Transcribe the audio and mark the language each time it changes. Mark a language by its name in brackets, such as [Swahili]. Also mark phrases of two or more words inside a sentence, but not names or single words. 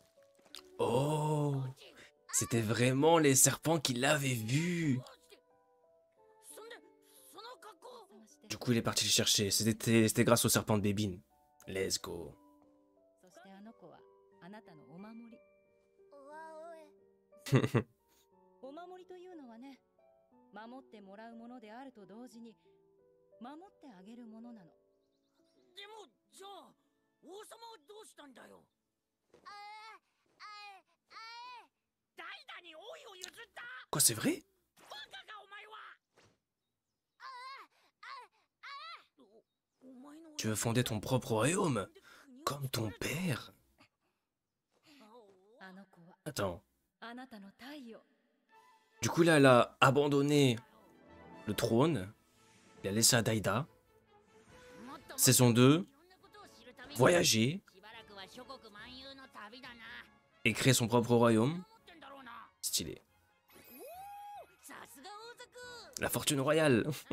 [French] Oh. C'était vraiment les serpents qui l'avaient vu. Du coup, il est parti le chercher. C'était grâce au serpent de Bébine. [English] Let's go. [Japanese] そしてあの子はあなたのお守り。お守りというのはね、守ってもらうものであると同時に守ってあげるものなの。でもじゃあ王様はどうしたんだよ。代打に王位を譲った。 [French] Quoi, c'est vrai? [Japanese] バカかお前は。 [French] Tu veux fonder ton propre royaume? Comme ton père? [Japanese] あの子は [French] Attends. [Japanese] あなたの太陽。 [French] Du coup, là, elle a abandonné le trône. Il a laissé à Daïda. Saison 2. Voyager. Et créer son propre royaume. Stylé. La fortune royale.